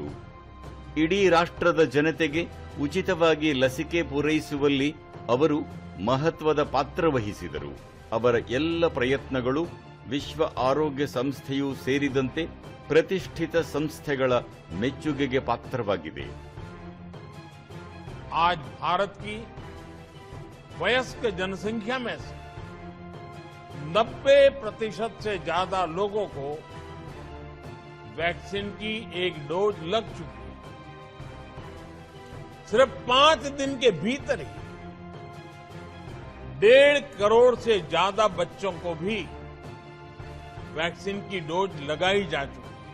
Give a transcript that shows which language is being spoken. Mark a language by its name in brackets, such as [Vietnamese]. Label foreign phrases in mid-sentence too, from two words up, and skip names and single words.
[Kannada] ಇಡೀ ರಾಷ್ಟ್ರದ ಜನತೆಗೆ ಉಚಿತವಾಗಿ ಲಸಿಕೆ ಪೂರೈಸುವಲ್ಲಿ ಅವರು ಮಹತ್ವದ ಪಾತ್ರ ವಹಿಸಿದರು. ಅವರ ಎಲ್ಲ ಪ್ರಯತ್ನಗಳು ವಿಶ್ವ ಆರೋಗ್ಯ ಸಂಸ್ಥೆಯೂ ಸೇರಿದಂತೆ ಪ್ರತಿಷ್ಠಿತ ಸಂಸ್ಥೆಗಳ ಮೆಚ್ಚುಗೆಗೆ ಪಾತ್ರವಾಗಿವೆ. [Hindi] आज भारत की वयस्क जनसंख्या में से 90% से ज्यादा लोगों को वैक्सीन की एक डोज लग चुकी है. सिर्फ 5 दिन के भीतर ही 1.5 करोड़ से ज्यादा बच्चों को भी वैक्सीन की डोज लगाई जा चुकी है.